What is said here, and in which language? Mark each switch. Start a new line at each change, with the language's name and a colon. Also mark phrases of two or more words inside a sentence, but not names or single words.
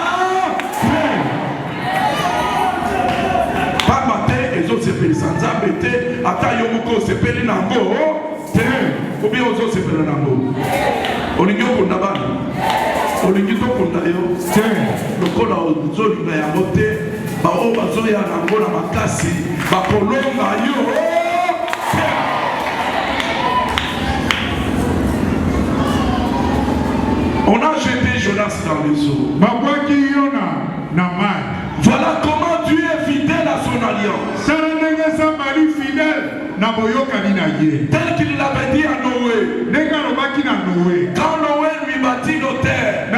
Lingala: Pamba te ezosepelisa nzambe te ata yo moko osepeli nango te. Obi ozosepela nango. Olingi okunda bana. Olingi tokunda yo te. Lokola ozolinga yango te. Bao bazoya nango na makasi bakolonga yo te.
French: On a jeté Jonas dans les eaux. Voilà comment Dieu est fidèle à son alliance. Tel qu'il l'avait dit à Noé. Quand Noé lui bâtit nos terres.